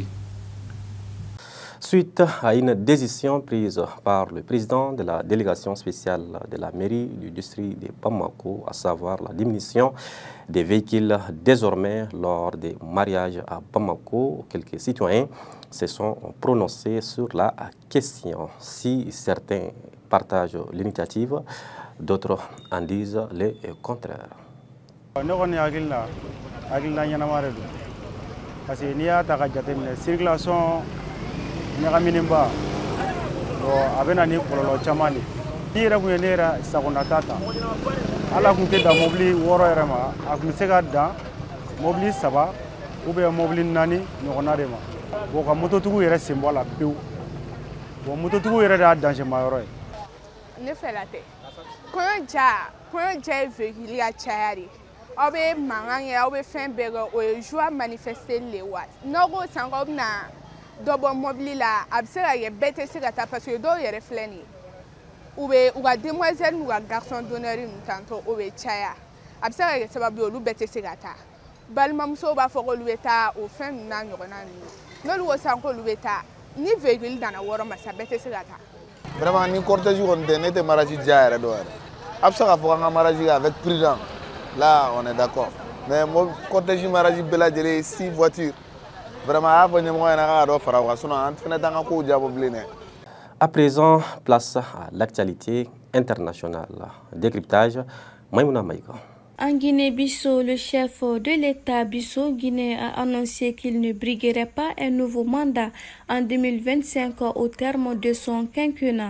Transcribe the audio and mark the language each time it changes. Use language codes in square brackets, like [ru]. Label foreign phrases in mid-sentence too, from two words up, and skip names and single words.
[fr] Suite à une décision prise par le président de la délégation spéciale de la mairie du district de Bamako, à savoir la diminution des véhicules désormais lors des mariages à Bamako, quelques citoyens se sont prononcés sur la question. Si certains partagent l'initiative, d'autres en disent le contraire. Parce qu'il y a une circulation [bm] ɲagaminenba a bɛ na ni kɔlɔlɔ caman de ni yɛrɛ kun ye ne yɛrɛ sagonata ta ala kun tɛ dan mobili 6 yɛrɛ ma a kun bɛ se ka dan mobili 3 [fr] ou bien [bm] mobili 4 ɲɔgɔnna de ma bon ka mototigiw yɛrɛ sen bɔ a la pewu bon mototigiw yɛrɛ de y'a danger-ma yɔrɔ ye ne fɛla tɛ kɔɲɔ ja ye véhicule ka caya de aw bɛ mankan kɛ aw bɛ fɛn bɛɛ kɛ o ye [fr] joie manifester [bm] le wa n'aw ko san k'aw bɛna dɔ bɔ mobili la a bɛ se ka kɛ bɛɛ tɛ se ka taa parce que dɔw yɛrɛ filɛ nin ye u ka demoiselle n'u ka [fr] garçon d'honneur [bm] ninnu tantôt o bɛ caya a bɛ se ka kɛ sababu ye olu bɛɛ tɛ se ka taa balimamusow b'a fɔ k'olu bɛ taa o fɛn ninnu n'a ɲɔgɔnna ninnu n'olu ko sisan k'olu bɛ taa ni véhicule danna wɔɔrɔ ma sa bɛɛ tɛ se ka taa. Vraiment ni cortège kɔni tɛ ne tɛ mariage diya yɛrɛ dɔn yɛrɛ a bɛ se k'a fɔ an ka mariage kɛ [fr] avec prudence là on est d'accord mais [bm] cortège mariage bɛɛ lajɛlen 6 voitures. [fr] À présent, place à l'actualité internationale. Décryptage, Maïmouna Maïga. En Guinée-Bissau, le chef de l'État bissau-guinéen a annoncé qu'il ne briguerait pas un nouveau mandat en 2025 au terme de son quinquennat.